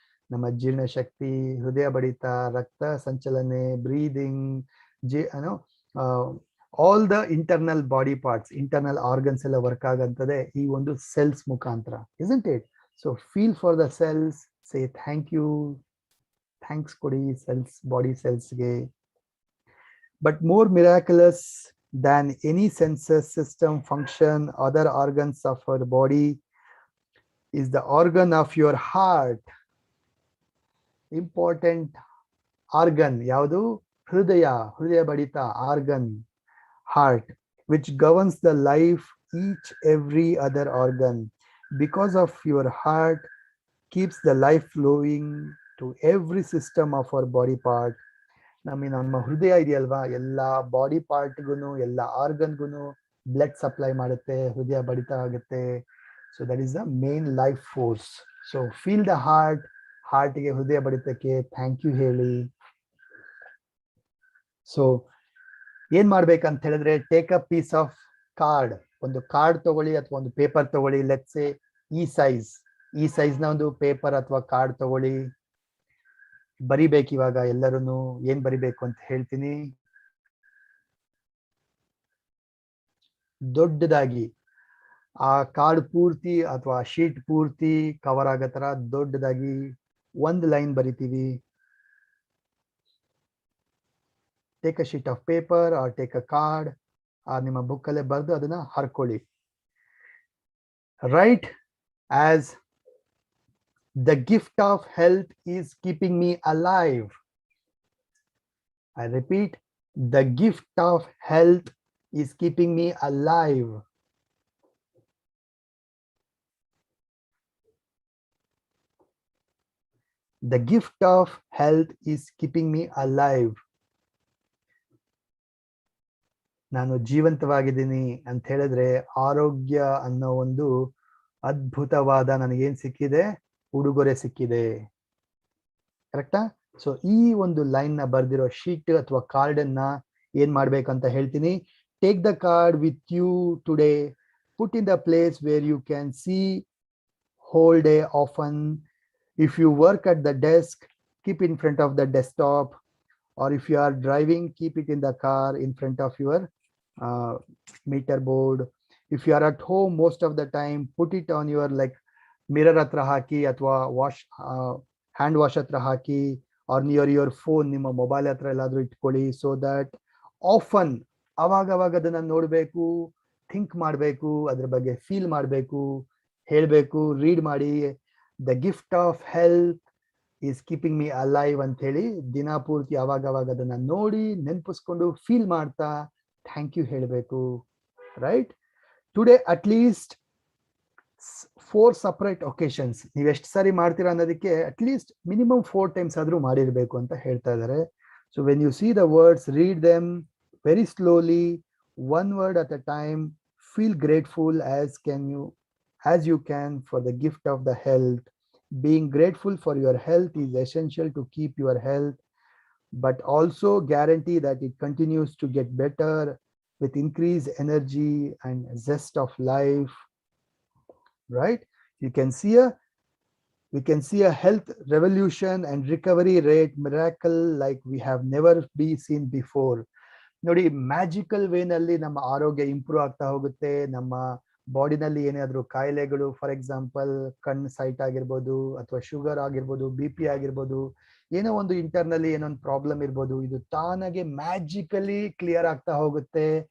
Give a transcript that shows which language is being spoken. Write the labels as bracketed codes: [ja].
[kn] ನಮ್ಮ ಜೀರ್ಣಶಕ್ತಿ, ಹೃದಯ ಬಡಿತ, ರಕ್ತ ಸಂಚಲನೆ, ಬ್ರೀದಿಂಗ್, ಏನೋ all the internal body parts, internal organs ಎಲ್ಲ ವರ್ಕ್ ಆಗಂತದೆ ಈ ಒಂದು ಸೆಲ್ಸ್ ಮುಖಾಂತರ, [en] isn't it? So feel for the cells, say thank you, [kn] thanks ಕೊಡಿ cells, body ಸೆಲ್ಸ್ಗೆ. [en] But more miraculous than any senses system function, other organs of our body, is the organ of your heart. Important organ [kn] ಯಾವುದು? ಹೃದಯ, ಹೃದಯ ಬಡಿತ [en] organ, heart, which governs the life each every other organ. Because of your heart keeps the life flowing to every system of our body part. [kn] ನಮ್ಮ ಹೃದಯ ಇದೆಯಲ್ವಾ, ಎಲ್ಲ body ಪಾರ್ಟ್ಗೂ, ಎಲ್ಲ ಆರ್ಗನ್ಗೂ blood supply ಮಾಡುತ್ತೆ, ಹೃದಯ ಬಡಿತ ಆಗುತ್ತೆ. [en] So that is the main life force. So feel the heart, ಹಾರ್ಟ್ಗೆ, [kn] ಹೃದಯ ಬಡಿತಕ್ಕೆ ಥ್ಯಾಂಕ್ ಯು ಹೇಳಿ. ಸೊ ಏನ್ ಮಾಡ್ಬೇಕಂತ ಹೇಳಿದ್ರೆ, [en] take a piece of card, [kn] ಒಂದು ಕಾರ್ಡ್ ತಗೊಳ್ಳಿ ಅಥವಾ ಒಂದು ಪೇಪರ್ ತಗೊಳ್ಳಿ. ಲೆಟ್ಸ್ ಸೇ ಈ ಸೈಜ್ನ ಒಂದು ಪೇಪರ್ ಅಥವಾ ಕಾರ್ಡ್ ತಗೊಳ್ಳಿ. ಬರಿಬೇಕು ಇವಾಗ ಎಲ್ಲರೂ. ಏನ್ ಬರಿಬೇಕು ಅಂತ ಹೇಳ್ತೀನಿ. ದೊಡ್ಡದಾಗಿ ಆ ಕಾರ್ಡ್ ಪೂರ್ತಿ ಅಥವಾ ಶೀಟ್ ಪೂರ್ತಿ ಕವರ್ ಆಗೋ ತರ ದೊಡ್ಡದಾಗಿ ಒಂದು ಲೈನ್ ಬರಿತೀವಿ. [en] take a sheet of paper or take a card, [kn] ನಿಮ್ಮ ಬುಕ್ ಅಲ್ಲೇ ಬರೆದು ಅದನ್ನ ಹರ್ಕೊಳ್ಳಿ. [en] Write as the gift of health is keeping me alive. I repeat, the gift of health is keeping me alive. The gift of health is keeping me alive. [kn] ನಾನು ಜೀವಂತವಾಗಿದ್ದೀನಿ ಅಂತ ಹೇಳಿದ್ರೆ ಆರೋಗ್ಯ ಅನ್ನೋ ಒಂದು ಅದ್ಭುತವಾದ ನನಗೇನ್ ಸಿಕ್ಕಿದೆ, ಉಡುಗೊರೆ ಸಿಕ್ಕಿದೆ. ಕರೆಕ್ಟಾ? ಸೊ ಈ ಒಂದು ಲೈನ್ ನ ಬರ್ದಿರೋ ಶೀಟ್ ಅಥವಾ ಕಾರ್ಡ್ ಅನ್ನ ಏನ್ ಮಾಡ್ಬೇಕಂತ ಹೇಳ್ತೀನಿ. [en] Take the card with you today, put in the place where you can see whole day often. If you work at the desk, keep in front of the desktop, or if you are driving, keep it in the car in front of your meter board. If you are at home most of the time, put it on your like [kn] mirror ಹತ್ರ ಹಾಕಿ ಅಥವಾ hand wash ಹತ್ರ ಹಾಕಿ, [en] are near your phone, [kn] ನಿಮ್ಮ mobile ಹತ್ರ ಎಲ್ಲಾದ್ರೂ ಇಟ್ಕೊಳ್ಳಿ. So that often, ಅವಾಗ ಅದನ್ನ ನೋಡ್ಬೇಕು, ಥಿಂಕ್ ಮಾಡಬೇಕು, ಅದ್ರ ಬಗ್ಗೆ ಫೀಲ್ ಮಾಡಬೇಕು, ಹೇಳ್ಬೇಕು, ರೀಡ್ ಮಾಡಿ. [en] the gift of health is keeping me alive [kn] ಅಂತ ಹೇಳಿ ದಿನ ಪೂರ್ತಿ ಅವಾಗ ಅದನ್ನ ನೋಡಿ ನೆನಪಿಸ್ಕೊಂಡು ಫೀಲ್ ಮಾಡ್ತಾ ಥ್ಯಾಂಕ್ ಯು ಹೇಳಬೇಕು. Right? [en] today at least 4 separate occasions, [kn] ನೀವು ಎಷ್ಟು ಸಾರಿ ಮಾಡ್ತೀರಾ ಅನ್ನೋದಕ್ಕೆ ಅಟ್ ಲೀಸ್ಟ್ ಮಿನಿಮಮ್ 4 times ಆದ್ರೂ ಮಾಡಿರ್ಬೇಕು ಅಂತ ಹೇಳ್ತಾ ಇದ್ದಾರೆ. [en] So when you see the words, read them very slowly, one word at a time. Feel grateful as you can for the gift of the health. Being grateful for your health is essential to keep your health, but also guarantee that it continues to get better with increased energy and zest of life. Right? We can see a health revolution and recovery rate miracle like we have never been seen before. [kn] ನೋಡಿ, magical ವೇನಲ್ಲಿ ನಮ್ಮ ಆರೋಗ್ಯ improve ಆಗ್ತಾ ಹೋಗುತ್ತೆ. ನಮ್ಮ ಬಾಡಿನಲ್ಲಿ ಏನಾದ್ರು ಕಾಯಿಲೆಗಳು, for example ಕಣ್ಣು site ಆಗಿರ್ಬೋದು, ಅಥವಾ ಶುಗರ್ ಆಗಿರ್ಬೋದು, BP ಆಗಿರ್ಬೋದು, ಏನೋ ಒಂದು ಇಂಟರ್ನಲ್ಲಿ ಏನೊಂದು ಪ್ರಾಬ್ಲಮ್ ಇರ್ಬೋದು, ಇದು ತಾನಾಗೆ ಮ್ಯಾಜಿಕಲಿ ಕ್ಲಿಯರ್ ಆಗ್ತಾ ಹೋಗುತ್ತೆ.